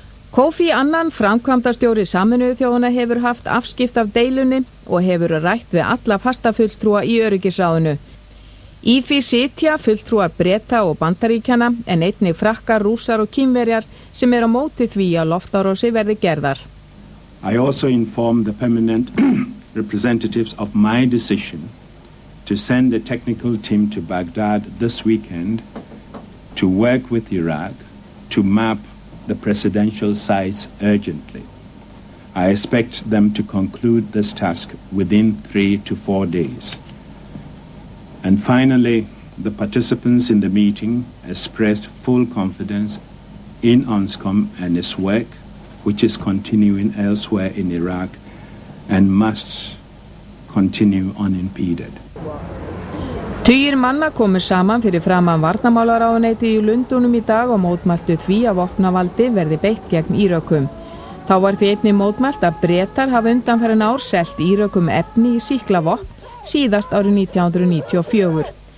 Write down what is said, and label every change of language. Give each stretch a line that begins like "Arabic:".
Icelandic: Kofi Annan, framkvæmdastjóri Sameinuðu þjóðanna, hefur haft afskipt af deilunni og hefur rætt við alla fastafulltrúa í öryggisráðinu. Í því sitja fulltrúar Breta og Bandaríkjanna en einnig Frakkar, Rússar og Kínverjar sem á móti því að loftárásir verði gerðar.
English: I also informed the permanent representatives of my decision to send a technical team to Baghdad this weekend to work with Iraq to map the presidential sites urgently. I expect them to conclude this task within 3 to 4 days. And finally, the participants in the meeting expressed full confidence in ONSCOM and its work, which is continuing elsewhere in Iraq and must continue unimpeded.
Icelandic: Tugir manna komu saman fyrir framan varnarmálaráðuneytið í Lundúnum í dag og mótmæltu því að vopnavaldi verði beitt gegn Írökum. Þá var því einnig mótmælt að Bretar hafa undanfarin ár selt Írökum efni í sýklavopn, síðast árið 1994.